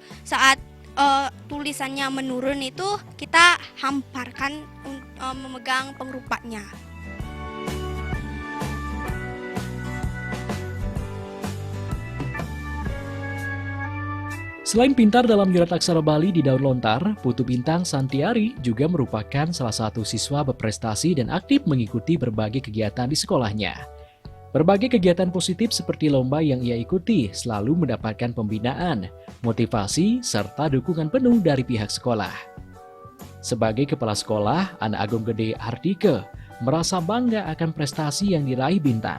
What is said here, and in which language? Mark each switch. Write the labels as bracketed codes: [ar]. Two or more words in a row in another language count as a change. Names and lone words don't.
[id] Saat tulisannya menurun itu kita hamparkan memegang pengerupaknya. Selain pintar dalam nyurat aksara Bali di daun lontar, Putu Bintang Santiari juga merupakan salah satu siswa berprestasi dan aktif mengikuti berbagai kegiatan di sekolahnya. Berbagai kegiatan positif seperti lomba yang ia ikuti selalu mendapatkan pembinaan, motivasi, serta dukungan penuh dari pihak sekolah. Sebagai kepala sekolah, Anak Agung Gede Hardike merasa bangga akan prestasi yang diraih Bintang.